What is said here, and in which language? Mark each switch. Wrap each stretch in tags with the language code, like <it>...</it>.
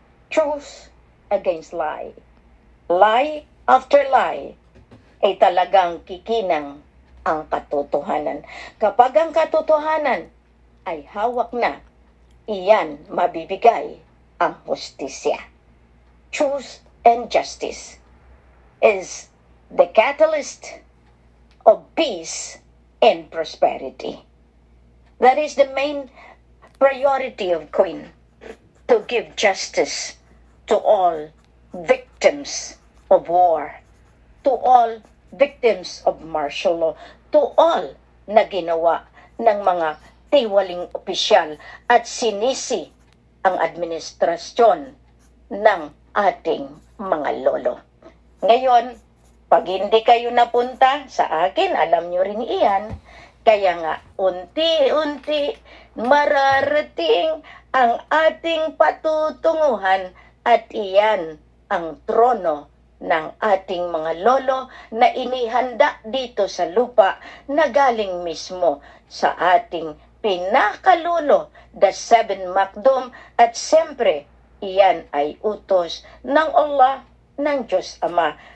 <en>Truth against lie. Lie after lie</en> <tl>ay talagang kikinang ang katotohanan. Kapag ang katotohanan ay hawak na, iyan mabibigay ang hustisya.</tl> <en>Truth and justice is the catalyst of peace and prosperity. That is the main priority of Queen, to give justice to all victims of war, to all victims of martial law, to all</en> <tl>na ginawa ng mga tiwaling opisyal at sinisi ang administrasyon ng ating mga lolo. Ngayon, pag hindi kayo napunta sa akin, alam nyo rin iyan, kaya nga unti-unti mararating ang ating patutunguhan at iyan ang trono ng ating mga lolo na inihanda dito sa lupa na galing mismo sa ating pinakalulo, the seven Makdum, at siyempre, iyan ay utos ng Allah, ng Diyos Ama.</tl>